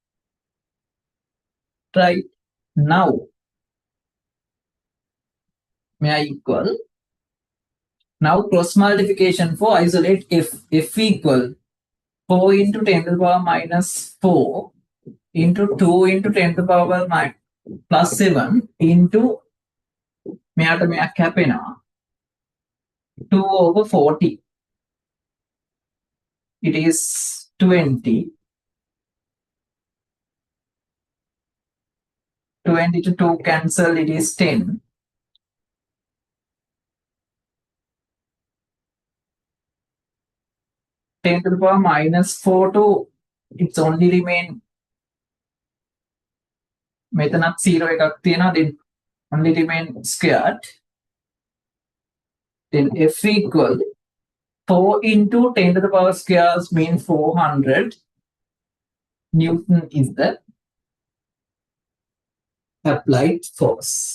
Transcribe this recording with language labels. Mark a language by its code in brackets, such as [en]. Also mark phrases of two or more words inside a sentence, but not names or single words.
[en] Right? Now, may I equal? Now cross multiplication for isolate F. F equal 4 into 10 to the power minus 4 into 2 into 10 to the power plus 7 into [si] මෙයාට මෙයක් කැපෙනවා [en] 2 over 40. It is 20. 20 to 2 cancel, it is 10. 10 to the power minus 4 to it's only remain [si] මෙතනත් 0 එකක් තියෙනවා, [en] then only remain squared. Then F equal 4 into 10 to the power squares means 400 Newton is the applied force.